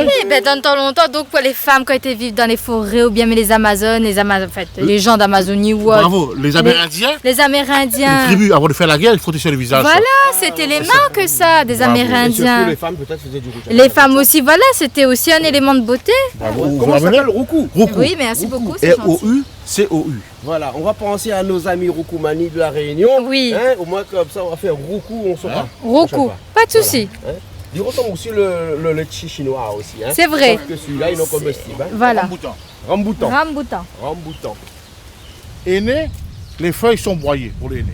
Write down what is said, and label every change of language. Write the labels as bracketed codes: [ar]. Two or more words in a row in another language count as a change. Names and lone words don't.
[fr] Oui, ben dans le temps longtemps, donc pour les femmes qui étaient vivent dans les forêts ou bien mais les Amazones, en fait, les gens d'Amazonie ou autre, Bravo. Les Amérindiens, les les Amérindiens. tribus, avant de faire la guerre, ils frottaient sur le visage. Voilà, c'était les mains que ça, des Bravo. Et surtout Amérindiens. les femmes peut-être faisaient du rouge à Les lèvres. femmes aussi, voilà, c'était aussi un élément de beauté. Bravo. Comment Vous ça m'amenez s'appelle Roucou? Roucou. Oui, merci beaucoup, c'est gentil. R-O-U-C-O-U. Voilà, on va penser à nos amis Roukoumani de la Réunion. Oui. Hein, au moins comme ça on va faire Roucou, on saura. Roucou, pas de souci. Il ressemble aussi le litchi chinois aussi. Hein. C'est vrai. Sauf que celui-là, il est non comestible. Hein. Voilà. Ramboutan. Ramboutan. Ramboutan. Aîné, les feuilles sont broyées pour les aînés.